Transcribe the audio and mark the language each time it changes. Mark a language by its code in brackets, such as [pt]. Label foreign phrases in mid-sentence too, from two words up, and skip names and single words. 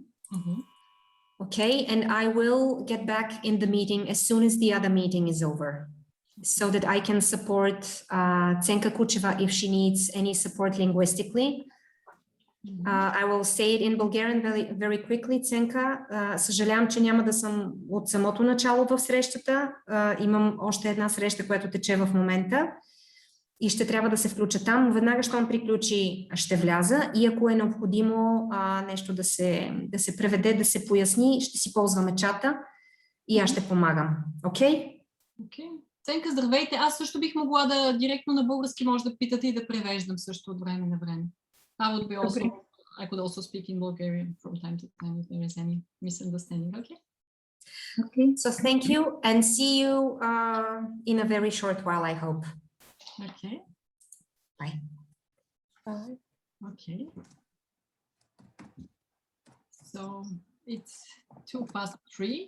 [en] Okay, and I will get back in the meeting as soon as the other meeting is over, so that I can support Tsenka Kucheva if she needs any support linguistically. I will say it in Bulgarian very quickly. [bg] Ценка, съжалявам, че няма да съм от самото начало в срещата. Имам още една среща, която тече в момента и ще трябва да се включа там. Веднага, щом приключи, ще вляза и ако е необходимо нещо да се преведе, да се поясни, ще си ползваме чата и аз ще помагам. Окей? Окей. Ценка, здравейте. Аз също бих могла да директно на български може да питате и да превеждам също от време на време. [en] I could also speak in Bulgarian from time to time if there is any misunderstanding. Okay. Okay. So thank you and see you in a very short while, I hope. Okay. Bye. Bye. Okay. So it's 3:02.